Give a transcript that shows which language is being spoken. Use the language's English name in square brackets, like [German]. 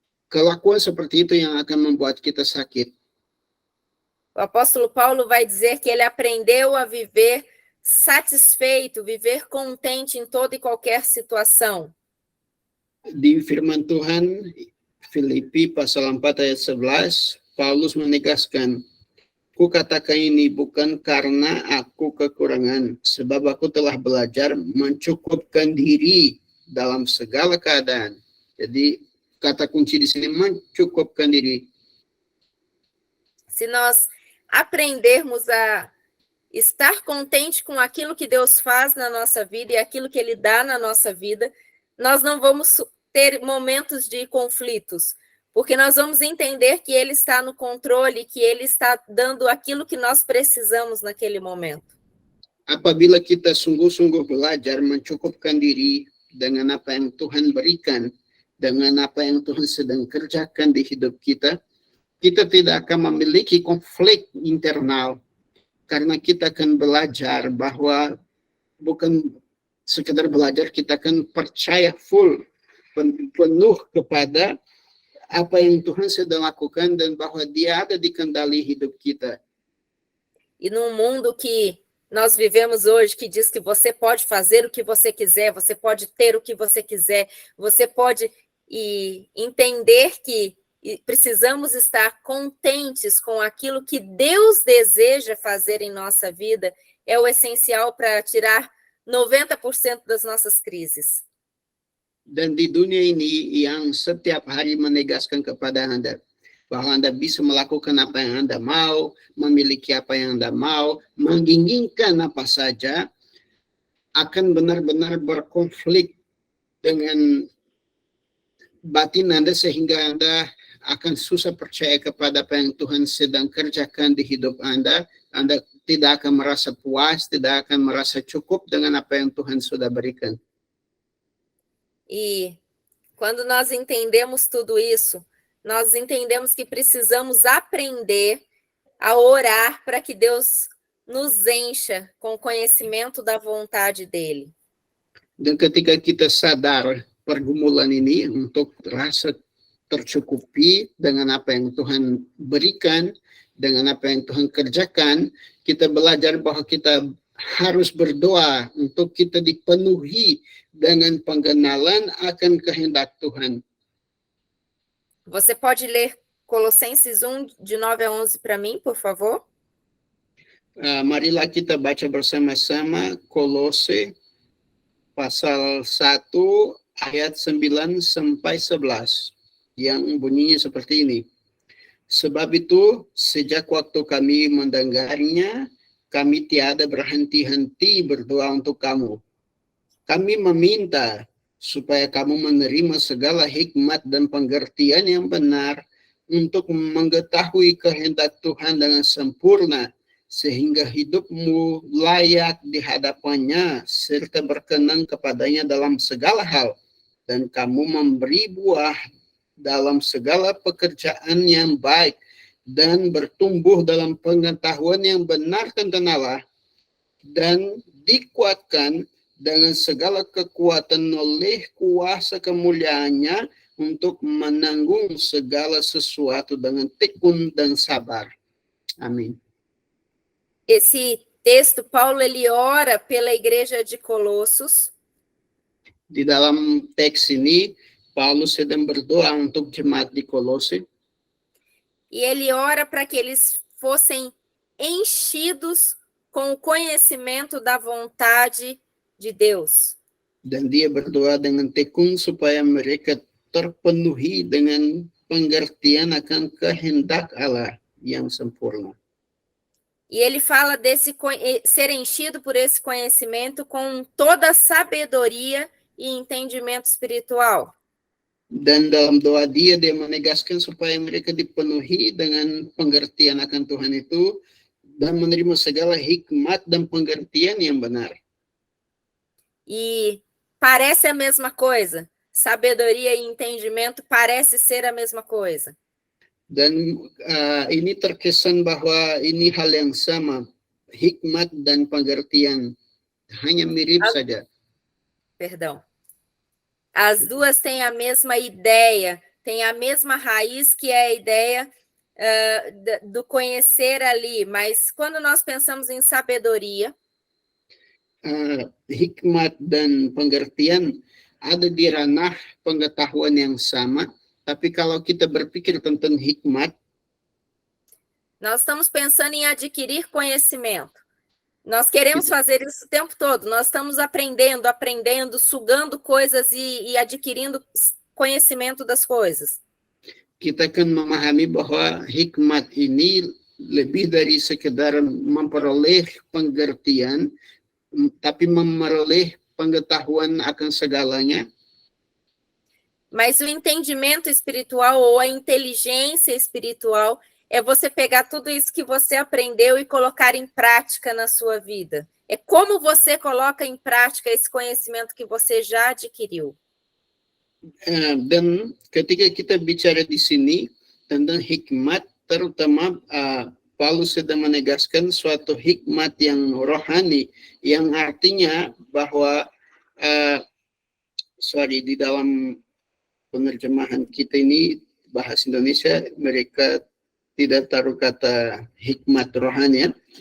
[Indonesian] kelakuan seperti itu yang akan membuat kita sakit. [Portuguese] O apóstolo Paulo vai dizer que ele aprendeu a viver satisfeito, viver contente em toda e qualquer situação. [Indonesian] Di firman Tuhan, Filipi pasal 4 ayat 11, Paulus menegaskan, "Ku katakan ini bukan karena aku kekurangan, sebab aku telah belajar mencukupkan diri dalam segala keadaan." Jadi kata kunci di sini mencukupkan diri. [Portuguese] Se nós aprendermos a estar contente com aquilo que Deus faz na nossa vida e aquilo que Ele dá na nossa vida, nós não vamos ter momentos de conflitos, porque nós vamos entender que Ele está no controle, que Ele está dando aquilo que nós precisamos naquele momento. [Indonesian] Apabila kita sungguh-sungguh belajar mencukupkan diri dengan apa yang Tuhan berikan, dengan apa yang Tuhan sedang kerjakan di hidup kita, kita tidak akan memiliki konflik internal, karena kita akan belajar bahwa bukan sekedar belajar, kita akan percaya full, penuh kepada apa yang Tuhan sedang lakukan dan bahwa Dia ada di kendali hidup kita. [Portuguese] E num mundo que nós vivemos hoje, que diz que você pode fazer o que você quiser, você pode ter o que você quiser, você pode entender que precisamos estar contentes com aquilo que Deus deseja fazer em nossa vida, é o essencial para tirar 90% das nossas crises. [Indonesian] Dan di dunia ini yang setiap hari menegaskan kepada Anda bahwa Anda bisa melakukan apa yang Anda mau, memiliki apa yang Anda mau, menginginkan apa saja, akan benar-benar berkonflik dengan batin Anda sehingga Anda akan susah percaya kepada apa yang Tuhan sedang kerjakan di hidup Anda. Anda tidak akan merasa puas, tidak akan merasa cukup dengan apa yang Tuhan sudah berikan. [Portuguese] E quando nós entendemos tudo isso, nós entendemos que precisamos aprender a orar para que Deus nos encha com o conhecimento da vontade dele. [Indonesian] Dan ketika kita sadar pergumulan ini untuk rasa tercukupi dengan apa yang Tuhan berikan, dengan apa yang Tuhan kerjakan, kita belajar bahwa kita harus berdoa untuk kita dipenuhi dengan pengenalan akan kehendak Tuhan. [Portuguese] Você pode ler Colossenses 1, de 9 a 11 para mim, por favor? [Indonesian] Marilah kita baca bersama-sama Kolose pasal 1 ayat 9 sampai 11 yang bunyinya seperti ini. Sebab itu, sejak waktu kami mendengarnya, kami tiada berhenti-henti berdoa untuk kamu. Kami meminta supaya kamu menerima segala hikmat dan pengertian yang benar untuk mengetahui kehendak Tuhan dengan sempurna, sehingga hidupmu layak di hadapannya serta berkenan kepadanya dalam segala hal, dan kamu memberi buah dalam segala pekerjaan yang baik dan bertumbuh dalam pengetahuan yang benar tentang Allah, dan dikuatkan dengan segala kekuatan oleh kuasa kemuliaannya untuk menanggung segala sesuatu dengan tekun dan sabar. Amin. [Portuguese] Esse texto, Paulo, ele ora pela igreja de Colossos. [Indonesian] Di dalam teks ini, Paulus sedang berdoa untuk jemaat di Kolose. [Portuguese] E ele ora para que eles fossem enchidos com o conhecimento da vontade de Deus. [Indonesian] Dan dia berdoa dengan tekun supaya mereka terpenuhi dengan pengertian akan kehendak Allah yang sempurna. [Portuguese] E ele fala desse ser enchido por esse conhecimento com toda a sabedoria e entendimento espiritual. [Indonesian] Dan dalam doa dia menegaskan supaya mereka dipenuhi dengan pengertian akan Tuhan itu dan menerima segala hikmat dan pengertian yang benar. [Portuguese] E parece a mesma coisa. Sabedoria e entendimento parece ser a mesma coisa. [Indonesian] Dan ini terkesan bahwa ini hal yang sama, hikmat dan pengertian hanya mirip saja. [Portuguese] Perdão. As duas têm a mesma ideia, tem a mesma raiz, que é a ideia do conhecer ali, mas quando nós pensamos em sabedoria, [Indonesian] hikmat dan pengertian ada di ranah pengetahuan yang sama, tapi kalau kita berpikir tentang hikmat, [Portuguese] nós estamos pensando em adquirir conhecimento. Nós queremos fazer isso o tempo todo. Nós estamos aprendendo, sugando coisas e adquirindo conhecimento das coisas. [Indonesian] Kita akan memahami bahwa hikmat ini lebih dari sekedar memperoleh pengertian, tapi memperoleh pengetahuan akan segalanya. [Portuguese] Mas o entendimento espiritual ou a inteligência espiritual é você pegar tudo isso que você aprendeu e colocar em prática na sua vida. É como você coloca em prática esse conhecimento que você já adquiriu. [Indonesian] Dan ketika kita bicara di sini tentang hikmat, terutama Paulus sedang menegaskan suatu hikmat yang rohani, yang artinya bahwa di dalam penerjemahan kita ini bahasa Indonesia mereka tidak taruh kata hikmat rohani,